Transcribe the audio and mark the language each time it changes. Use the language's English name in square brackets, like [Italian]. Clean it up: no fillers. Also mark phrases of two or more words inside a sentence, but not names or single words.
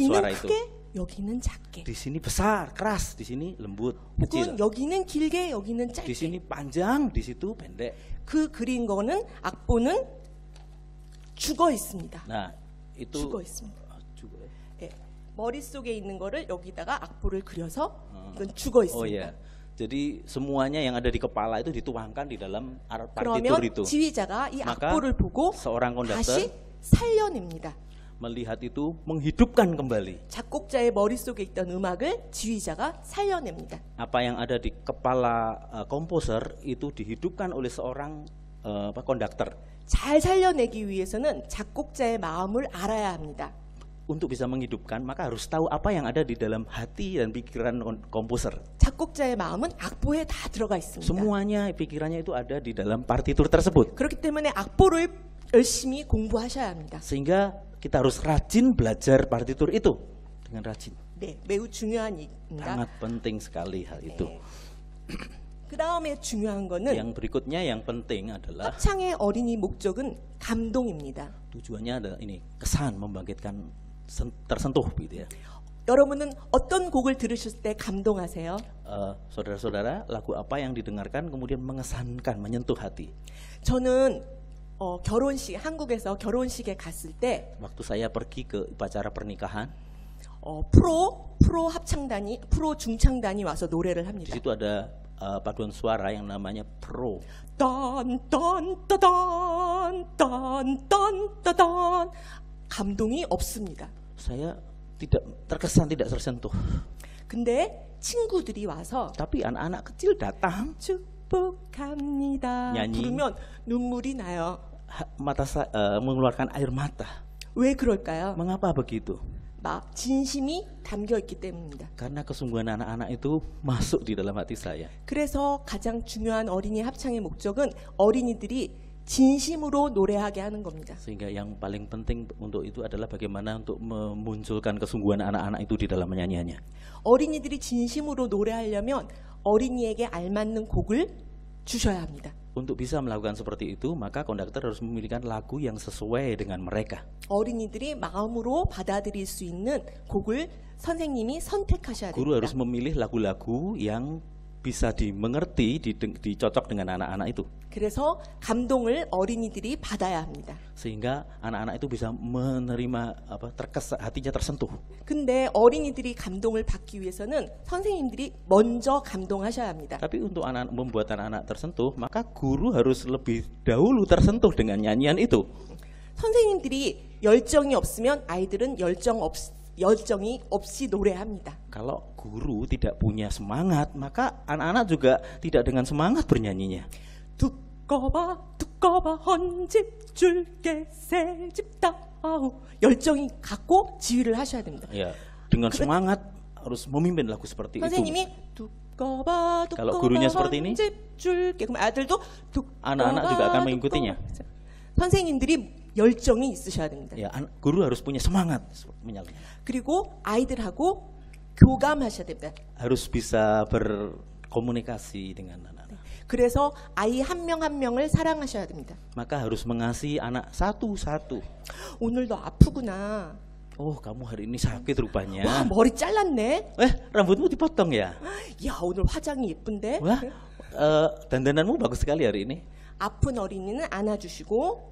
[Korean] 여기는 [Indonesian] suara itu. [Korean] 크게, 여기는 작게. [Indonesian] Di sini besar, keras, di sini lembut, kecil. [Korean] 혹은 여기는 길게, 여기는 [Indonesian] Di [Korean] 짧게. [Indonesian] sini panjang, di situ pendek. [Korean] 그 그린 거는 악보는 죽어 있습니다. [Indonesian] Nah, itu [Korean] 죽어 있습니다. [Indonesian] juga ya. [Korean] 예, 머릿속에 있는 거를 여기다가 악보를 그려서 이건 죽어 [Indonesian] Oh [Korean] 있습니다. [Indonesian] ya. Jadi semuanya yang ada di kepala itu dituangkan di dalam partitur [Korean] 그러면 [Indonesian] itu. [Korean] 지휘자가 이 [Indonesian] Maka [Korean] 악보를 보고 [Indonesian] seorang [Korean] 다시 [Indonesian] konduktor [Korean] 살려냅니다. [Indonesian] melihat itu menghidupkan kembali [Korean] 작곡자의 머릿속에 있던 음악을 지휘자가 살려냅니다. [Indonesian] apa yang ada di kepala komposer itu dihidupkan oleh seorang konduktor. [Korean] 잘 살려내기 위해서는 작곡자의 마음을 알아야 합니다. [Indonesian] Untuk bisa menghidupkan maka harus tahu apa yang ada di dalam hati dan pikiran komposer. [Korean] 작곡자의 마음은 악보에 다 들어가 있습니다. [Indonesian] Semuanya pikirannya itu ada di dalam partitur tersebut. [Korean] 그렇기 때문에 악보를 열심히 공부하셔야 합니다. [Indonesian] Sehingga kita harus rajin belajar partitur itu dengan rajin. [Korean] 네, 매우 중요한 일입니다. [Indonesian] Sangat penting sekali hal itu. [Korean] 그 다음에 중요한 거는 [Indonesian] Yang berikutnya yang penting adalah [Korean] 합창의 어린이 목적은 감동입니다. [Indonesian] tujuannya adalah ini, kesan membangkitkan tersentuh gitu ya. [Korean] 여러분은 어떤 곡을 들으실 때 감동하세요? [Indonesian] Saudara-saudara, lagu apa yang didengarkan kemudian mengesankan, menyentuh hati? [Korean] 저는 결혼식, 한국에서 결혼식에 갔을 때 [Indonesian] Waktu saya pergi ke upacara pernikahan, [Korean] 프로 합창단이, 프로 중창단이 와서 노래를 [Indonesian] di [Korean] 합니다. [Indonesian] situ ada paduan suara yang namanya pro. [Korean] 딴딴따단 감동이 없습니다. [Indonesian] Saya tidak terkesan, tidak tersentuh. [Korean] 근데 친구들이 와서 [Indonesian] Tapi anak-anak kecil datang, [Korean] 축복합니다 [Indonesian] nyanyi. [Korean] 부르면 눈물이 나요. [Indonesian] mengeluarkan air mata. [Korean] 왜 그럴까요? [Indonesian] Mengapa begitu? [Korean] 진심이 담겨 있기 때문입니다. [Indonesian] Karena kesungguhan anak-anak itu masuk di dalam hati saya. [Korean] 그래서 가장 중요한 어린이 합창의 목적은 어린이들이 진심으로 노래하게 하는 겁니다. [Indonesian] Sehingga yang paling penting untuk itu adalah bagaimana untuk memunculkan kesungguhan anak-anak itu di dalam menyanyiannya. [Korean] 어린이들이 진심으로 노래하려면 어린이에게 알맞는 곡을 주셔야 합니다. [Indonesian] Untuk bisa melakukan seperti itu, maka konduktor harus memilihkan lagu yang sesuai dengan mereka. [Korean] 어린이들이 마음으로 받아들일 수 있는 곡을 선생님이 선택하셔야 [Indonesian] Guru harus [Korean] 됩니다. [Indonesian] memilih lagu-lagu yang bisa dimengerti, dicocok dengan anak-anak itu. [Korean] 그래서 감동을 어린이들이 받아야 합니다. [Indonesian] Sehingga anak-anak itu bisa menerima hatinya tersentuh. [Korean] 근데 어린이들이 감동을 받기 위해서는 선생님들이 먼저 감동하셔야 합니다. [Indonesian] Tapi untuk membuat anak-anak tersentuh, maka guru harus lebih dahulu tersentuh dengan nyanyian itu. [Korean] 선생님들이 열정이 없으면 아이들은 열정이 없이 노래합니다. [Indonesian] Kalau guru tidak punya semangat, maka anak-anak juga tidak dengan semangat bernyanyinya. [Korean] 두꺼봐 헌집 줄게 새집 다우 열정이 갖고 지휘를 하셔야 됩니다. [Indonesian] Ya, dengan semangat harus memimpin lagu seperti itu. [Korean] 선생님이 두꺼봐 [Indonesian] Kalau gurunya [Korean] 두꺼봐 [Indonesian] seperti ini, [Korean] 집 줄게. 그럼 아들도 [Indonesian] anak-anak juga akan mengikutinya. [Korean] 선생님들이 열정이 있으셔야 됩니다. [Indonesian] Ya, guru harus punya semangat menyalurkan. [Korean] 그리고 아이들하고 교감하셔야 됩니다. [Indonesian] Harus bisa berkomunikasi dengan anak-anak. [Korean] 그래서 아이 한 명 한 명을 사랑하셔야 됩니다. [Indonesian] Maka harus mengasihi anak satu-satu. [Korean] 오늘 너 아프구나. [Indonesian] Oh, kamu hari ini sakit [Korean] 와, [Indonesian] rupanya. [Korean] 머리 잘랐네. [Indonesian] Rambutmu dipotong ya? [Korean] 야, 오늘 화장이 예쁜데. [Indonesian] Wah, dandananmu bagus sekali hari ini. [Korean] 아픈 어린이는 안아주시고